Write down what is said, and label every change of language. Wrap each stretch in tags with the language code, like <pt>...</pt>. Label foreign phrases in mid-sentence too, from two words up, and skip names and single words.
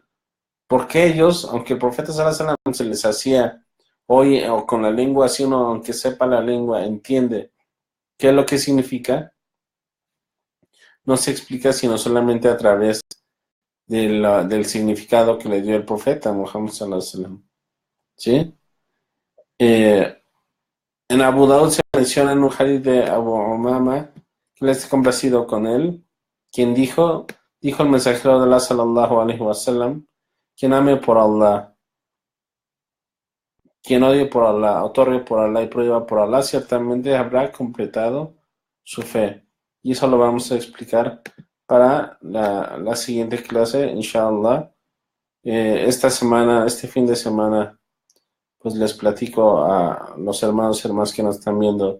<es>Porque ellos, aunque el profeta</es> <ar>صلى الله عليه وسلم</ar> <es>se les hacía, hoy o con la lengua, así uno, aunque sepa la lengua, entiende qué es lo que significa, no se explica sino solamente a través del significado que le dio el profeta Muhammad</es> <ar>صلى الله عليه وسلم.</ar> <es>¿Sí? En Abu Daud se menciona en un hadith de Abu Umama, que le esté complacido con él, quien dijo el mensajero de Allah</es> <ar>صلى الله عليه وسلم,</ar> <es>quien ame por Allah, quien odie por Allah, otorgue por Allah y prohíba por Allah, ciertamente habrá completado su fe. Y eso lo vamos a explicar para la siguiente clase, inshallah. Este fin de semana, pues les platico a los hermanos y hermanas que nos están viendo.</es>